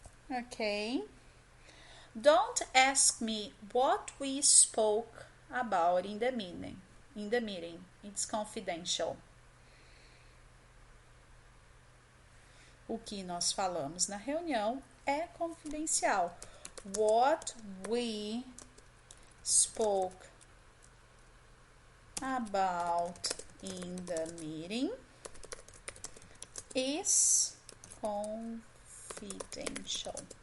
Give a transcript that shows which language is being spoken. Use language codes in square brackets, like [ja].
[en] Okay. Don't ask me what we spoke about in the meeting. It's confidential. [pt] O que nós falamos na reunião é confidencial. [en] What we spoke about in the meeting is confidential.